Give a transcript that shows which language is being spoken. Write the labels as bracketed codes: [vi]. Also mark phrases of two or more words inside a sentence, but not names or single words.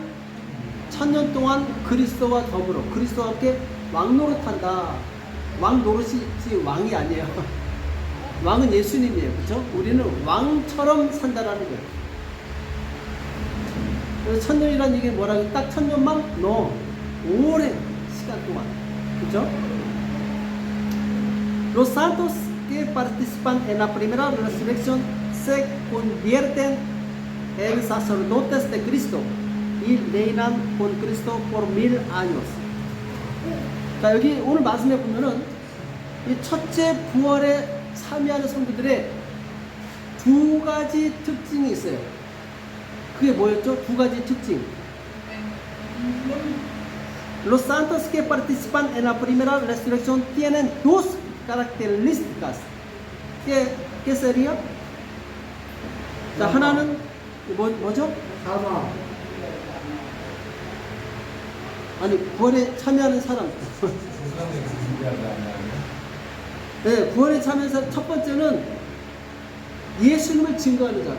[ko] 1000년 동안 그리스도와 더불어 그리스도와 함께 왕노릇한다. 왕노릇이 왕이 아니에요. 왕은 예수님이에요. 그렇죠? 우리는 왕처럼 산다라는 거예요. 그래서 1000년이라는 얘기는 뭐라고? 딱 1000년만? No. 오랜 시간 동안. 그렇죠? [es] Los santos que participan en la primera resurrección se convierten en sacerdotes de Cristo y reinan con Cristo por 1000 años. [ko] 자, 여기 오늘 말씀에 보면은 이 첫째 부활에 참여하는 성도들의 두 가지 특징이 있어요. 그게 뭐였죠? 두 가지 특징. [es] Los santos que participan en la primera resurrección tienen dos características. ¿Qué sería? [ko] 자, 하나는 뭐죠? 사망. 아니, 부활에 참여하는 사람. 네, 부활에 참여하는 사람. 첫 번째는 예수님을 증거하는 자.